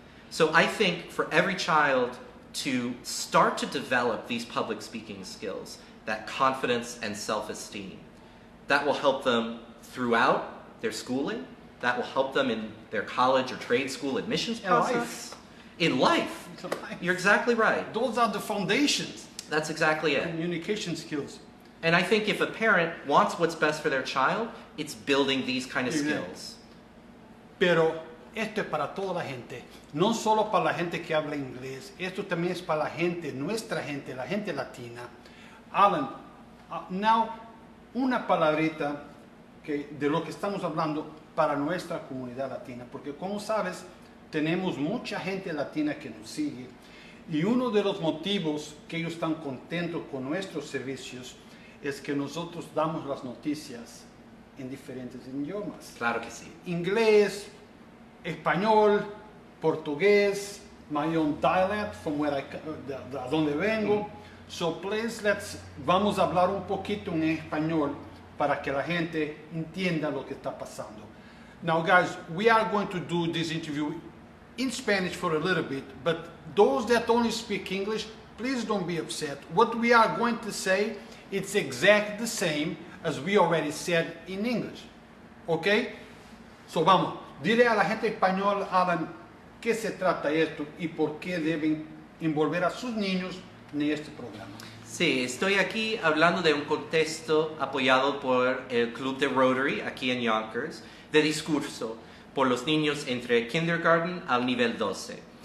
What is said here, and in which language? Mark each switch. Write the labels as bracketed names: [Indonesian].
[English] So I think for every child to start to develop these public speaking skills, that confidence and self-esteem, that will help them throughout their schooling, that will help them in their college or trade school admissions process. In life. You're exactly right. Those are the foundations. That's exactly it. Communication skills. And I think if a parent wants what's best for their child, it's building these kind of skills. [Spanish] Pero esto es para toda la gente, no solo para la gente que habla inglés, esto también es para la gente, nuestra gente, la gente latina. Alan, now, una palabrita de lo que estamos hablando para nuestra comunidad latina, porque como sabes, tenemos mucha gente latina que nos sigue, y uno de los motivos que ellos están contentos con nuestros servicios es que nosotros damos las noticias en diferentes idiomas. Claro que sí. Inglés, español, portugués, [English] my own dialect from where [Spanish] de donde vengo. [English] So please, [Spanish] vamos a hablar un poquito en español para que la gente entienda lo que está pasando. [English] Now, guys, we are going to do this interview in Spanish for a little bit, but those that only speak English, please don't be upset. What we are going to say, it's exactly the same as we already said in English. [Spanish] ¿Ok? So, vamos. Dile a la gente española, Alan, qué se trata esto y por qué deben envolver a sus niños en este programa. Sí, estoy aquí hablando de un contexto apoyado por el Club de Rotary aquí en Yonkers, de discurso por los niños entre kindergarten al nivel 12.